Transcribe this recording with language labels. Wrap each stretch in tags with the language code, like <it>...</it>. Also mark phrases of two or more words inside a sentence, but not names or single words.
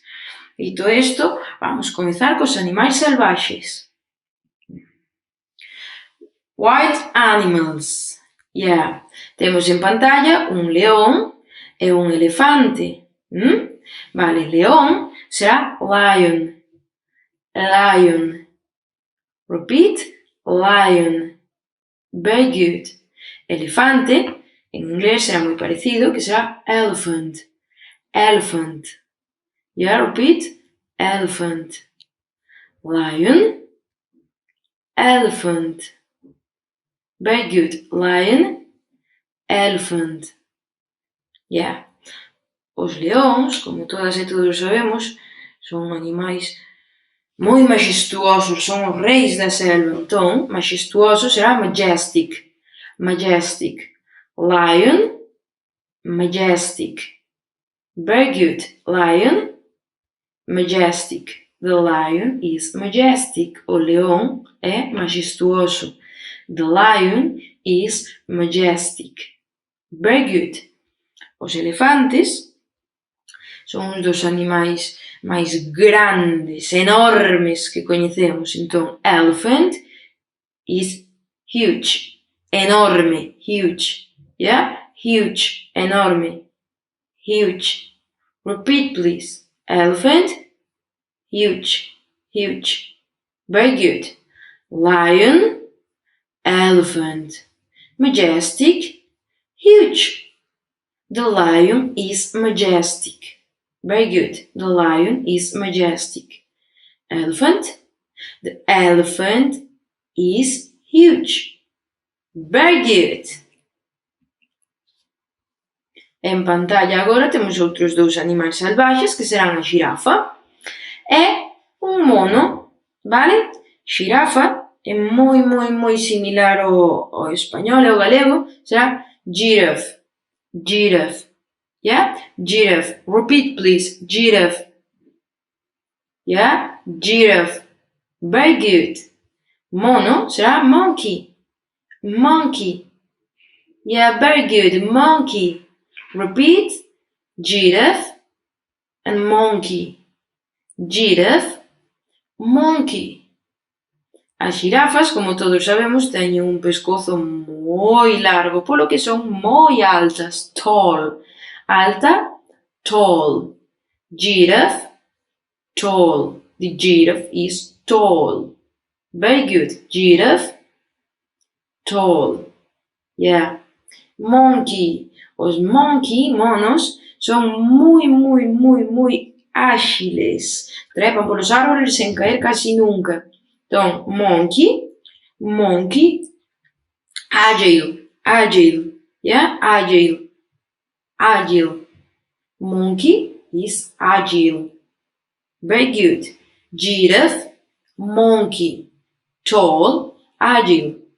<gl>Dito isto, vamos comezar cos animais salvaxes.</gl> <en>Wild animals.</en> <gl>Temos en pantalla un león e un elefante. Vale, león será lion.</gl> <en>Lion. Repeat, lion. Very good.</en> <gl>Elefante, en inglés será moi parecido, que será elephant.</gl> <en>Elephant. Repeat, elephant. Lion. Elephant. Very good. Lion. Elephant.</en> <gl>Os leóns, como todas e todos sabemos, son animais moi maxestuosos, son os reis da selva. Entón, maxestuoso será</gl> <en>majestic. Majestic. Lion. Majestic. Very good. Lion. Majestic. The lion is majestic.</en> <gl>O león é majestuoso.</gl> <en>The lion is majestic. Very good.</en> <gl>Os elefantes son uns dos animais máis grandes, enormes que coñecemos. Entón,</gl> <en>elephant is huge. Enorme. Huge. Huge. Enorme. Huge. Repeat, please. Elephant. Huge. Huge. Very good. Lion. Elephant. Majestic. Huge. The lion is majestic. Very good. The lion is majestic. Elephant. The elephant is huge. Very good.</en> <gl>En pantalla agora temos outros dous animais salvaxes que serán a xirafa e un mono, vale? Xirafa é moi similar ao español e ao galego, será giraffe.</gl> <en>Giraffe. Giraffe. Repeat, please. Giraffe. Giraffe. Very good.</en> <gl>Mono será</gl> <en>monkey. Monkey. Very good. Monkey. Repeat. Giraffe and monkey. Giraffe. Monkey.</en> <gl>As xirafas, como todos sabemos, teñen un pescozo moi largo, polo que son moi altas.</gl> <en>Tall. Alta, tall. Giraffe, tall. The giraffe is tall. Very good. Giraffe, tall. Monkey.</en> <gl>Os monkey, monos, son moi áxiles. Trepan polos árboles sen caer casi nunca. Entón,</gl> <en>monkey, agile. Agile. Monkey is agile. Very good. Giraffe, monkey, tall, agile.</en>